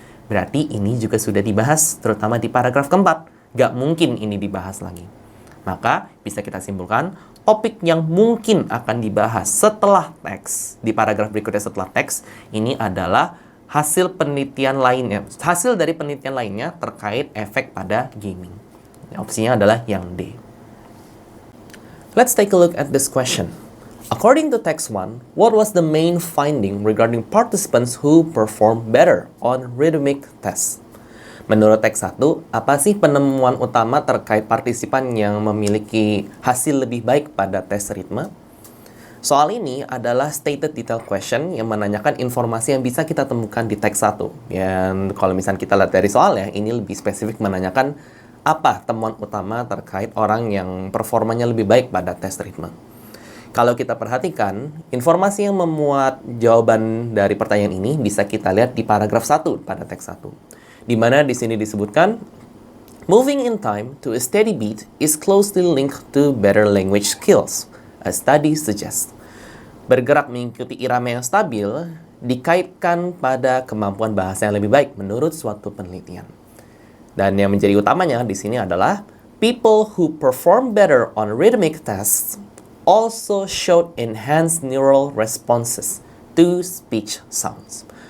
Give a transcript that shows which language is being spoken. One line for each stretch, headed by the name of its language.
Indonesian: Berarti ini juga sudah dibahas, terutama di paragraf keempat. Gak mungkin ini dibahas lagi. Maka bisa kita simpulkan, topik yang mungkin akan dibahas setelah teks, di paragraf berikutnya setelah teks, ini adalah hasil penelitian lainnya, hasil dari penelitian lainnya terkait efek pada gaming. Opsinya adalah yang D.
English: Let's take a look at this question. According to text 1, what was the main finding regarding participants who perform better on rhythmic tests?
Indonesian: Menurut teks 1, apa sih penemuan utama terkait partisipan yang memiliki hasil lebih baik pada tes ritme? Soal ini adalah stated detail question yang menanyakan informasi yang bisa kita temukan di teks 1. Yang kalau misalnya kita lihat dari soalnya, ini lebih spesifik menanyakan apa temuan utama terkait orang yang performanya lebih baik pada tes ritme. Kalau kita perhatikan, informasi yang memuat jawaban dari pertanyaan ini bisa kita lihat di paragraf 1 pada teks 1. Di mana di sini disebutkan,
English: moving in time to a steady beat is closely linked to better language skills, a study suggests.
Indonesian: Bergerak mengikuti irama yang stabil dikaitkan pada kemampuan bahasa yang lebih baik menurut suatu penelitian. Dan yang menjadi utamanya di sini adalah,
English: people who perform better on rhythmic tests also showed enhanced neural responses to speech sounds.